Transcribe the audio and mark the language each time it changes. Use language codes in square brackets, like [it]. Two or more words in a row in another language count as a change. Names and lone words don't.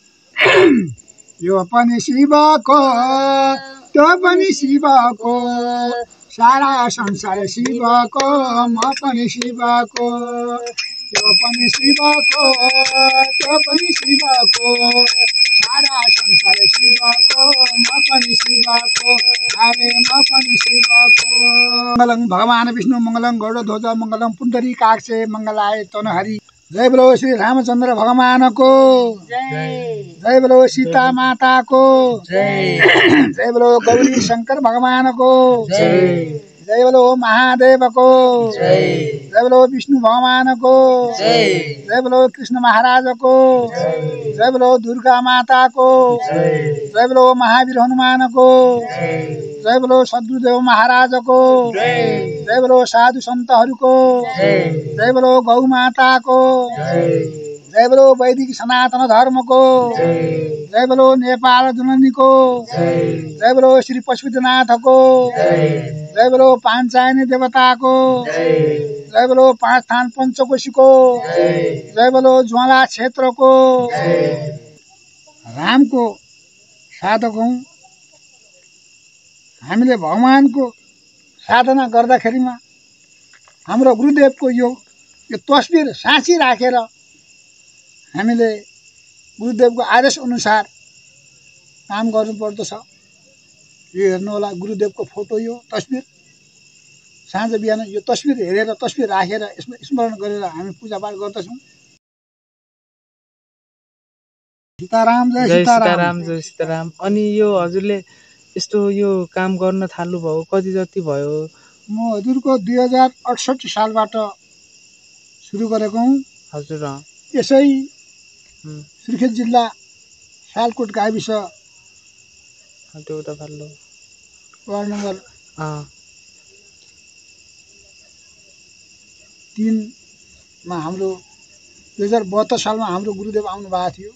[ne] यो पनि शिवको त्यो पनि शिवको सारा संसार शिवको म पनि शिवको त्यो पनि शिवको त्यो पनि शिवको सारा संसार शिवको म पनि शिवको अरे म पनि शिवको। [sa] मङ्गलं भगवान् विष्णु मङ्गलं गौडध्वज मङ्गलं पुण्डरीकाक्षे मङ्गलाय तनहरि। [hi] जय बोलो [ne] श्री रामचन्द्र भगवानको [hi] जय बोलो [ne] सीता माताको [hi] जय बोलो [ne] गौरी शंकर भगवानको [hi] जय बोलो [ne] महादेवको [hi] जय बोलो [ne] विष्णु भगवानको [hi] जय बोलो [ne] कृष्ण महाराजको [hi] जय बोलो [ne] दुर्गा माताको [hi] जय बोलो [ne] महावीर हनुमानको [hi] जय बोलो [ne] सद्गुरुदेव महाराजको [hi] जय बोलो [ne] साधु सन्तहरूको [hi] जय बोलो [ne] गौ माताको [hi] जय बोलो [ne] वैदिक सनातन धर्मको [hi] जय बोलो [ne] नेपाल जननीको [hi] जय बोलो [ne] श्री पशुपतिनाथको [hi] जय बोलो [ne] पाञ्चायनी देवताको [hi] जय बोलो [ne] पाँच थान पञ्चकोशीको [hi] जय बोलो [ne] ज्वाला क्षेत्रको। रामको साधक हौं। हामीले भगवानको साधना गर्दाखेरिमा हाम्रो गुरुदेवको यो तस्बिर साँची राखेर हामीले गुरुदेवको आदेश अनुसार काम गर्नुपर्दछ। यो हेर्नु होला गुरुदेवको फोटो, यो तस्बिर साँझ बिहान यो तस्बिर हेरेर तस्बिर राखेर स्मरण गरेर हामी पूजापाठ गर्दछौँ। सीताराम जय सीताराम जय सीताराम। अनि यो हजुरले यस्तो यो काम गर्न थाल्नुभयो कति जति भयो? म हजुरको 2068 सालबाट सुरु गरेको हुँ। हजुर यसै सुर्खेत जिल्ला सालकोट गाविस वार्ड नम्बर 3 मा हाम्रो 2072 सालमा हाम्रो गुरुदेव आउनु भएको थियो।